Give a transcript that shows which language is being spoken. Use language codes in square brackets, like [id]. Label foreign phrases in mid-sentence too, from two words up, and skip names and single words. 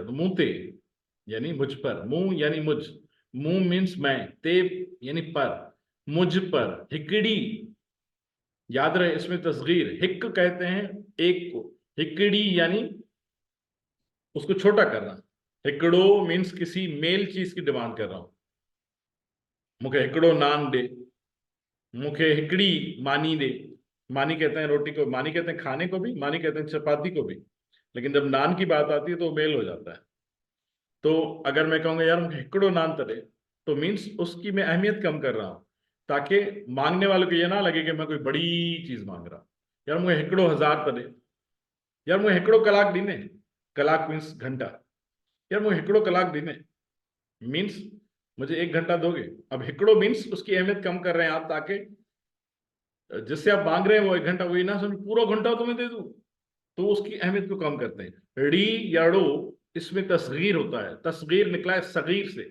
[ur] तो [sd] मुंह ते [ur] یعنی مجھ پر، منہ یعنی مجھ، منہ مینز میں، تے یعنی پر، مجھ پر. ہکڑی، یاد رہے اس میں تصغیر، ہک کہتے ہیں ایک کو، ہکڑی یعنی اس کو چھوٹا کرنا. ہکڑو مینز کسی میل چیز کی ڈیمانڈ کر رہا ہوں. [sd] मुखे हिकड़ो नान दे, मुखे हिकड़ी मानी दे। [ur] مانی کہتے ہیں روٹی کو، مانی کہتے ہیں کھانے کو بھی، مانی کہتے ہیں چپاتی کو بھی، لیکن جب نان کی بات آتی ہے تو میل ہو جاتا ہے. تو اگر میں کہوں گا یار مجھے [sd] हिकड़ो नान तरे, [ur] تو مینز اس کی میں اہمیت کم کر رہا ہوں، تاکہ مانگنے والے کو یہ نہ لگے کہ میں کوئی بڑی چیز مانگ رہا ہوں. یار مجھے [sd] हिकड़ो हजार तरे, [ur] یار مجھے [sd] हिकड़ो कलाक दीने, [ur] کلاک مینز گھنٹہ، یار مجھے [sd] हिकड़ो कलाक दीने [ur] مینز مجھے 1 گھنٹہ دوگے. اب ہکڑو مینز اس کی اہمیت کم کر رہے ہیں آپ، تاکہ جس سے آپ مانگ رہے ہیں وہ 1 گھنٹہ، وہی نہ سمجھ پورا گھنٹہ تمہیں دے دوں، تو اس کی اہمیت کو کم کرتے ہیں. ڑی یا ڑو، اس میں تصغیر ہوتا ہے، تصغیر نکلا ہے صغیر سے.